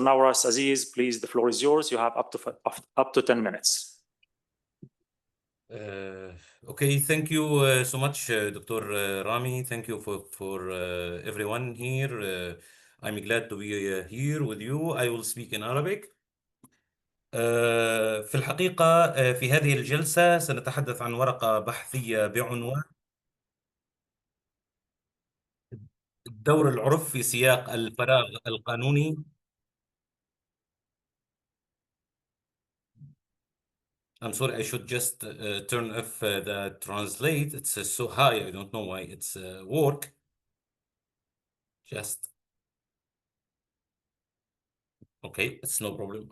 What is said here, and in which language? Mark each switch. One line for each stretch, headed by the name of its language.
English: Nawras Aziz, please, the floor is yours. You have up to 10 minutes. Okay, thank you so much, Dr. Rami. Thank you for everyone here. I'm glad to be here with you. I will speak in Arabic.
Arabic: في الحقيقة في هذه الجلسة سنتحدث عن ورقة بحثية بعنوان الدور العرف في سياق الفراغ القانوني
English: I'm sorry, I should just turn off the translate. It's so high. I don't know why it's work. Just okay, it's no problem.